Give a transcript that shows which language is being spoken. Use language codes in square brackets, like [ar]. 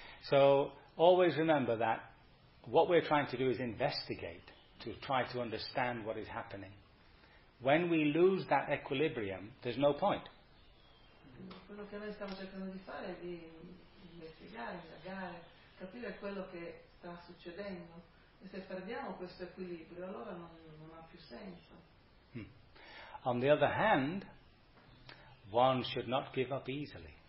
[en] So always remember that what we're trying to do is investigate, to try to understand what is happening. When we lose that equilibrium, there's no point. [it] Quello che noi stiamo cercando di fare è di investigare, indagare, capire quello che sta succedendo, e se perdiamo questo equilibrio allora non ha più senso. [en] On the other hand, one should not give up easily.